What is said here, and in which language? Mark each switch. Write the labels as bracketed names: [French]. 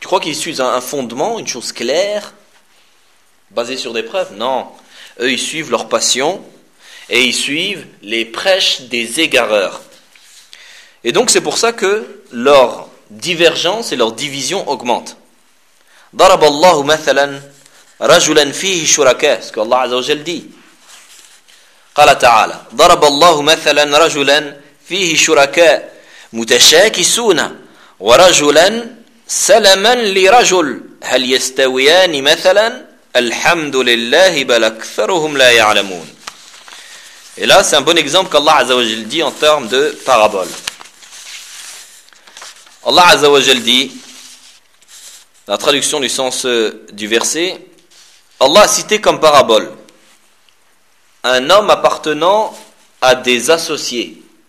[French] Tu crois qu'ils suivent un fondement, une chose claire ? Basé sur des preuves ? Non. Eux, ils suivent leur passion et ils suivent les prêches des égareurs. Et donc, c'est pour ça que leur divergence et leur division augmentent. [Arabic] ضرب الله مثلا رجلا فيه شركاء. [French] Ce que Allah Azza wa Jal dit. [Arabic] قال تعالى ضرب الله مثلا رجلا فيه شركاء متشاكسون ورجلا سلما لرجل هل يستويان مثلا Alhamdulillah, bal aktharuhum la ya'lamun. [French] Et là, c'est un bon exemple qu'Allah Azza wa Jal dit en termes de parabole. Allah Azza wa Jal dit, la traduction du sens du verset, Allah a cité comme parabole un homme appartenant à des associés.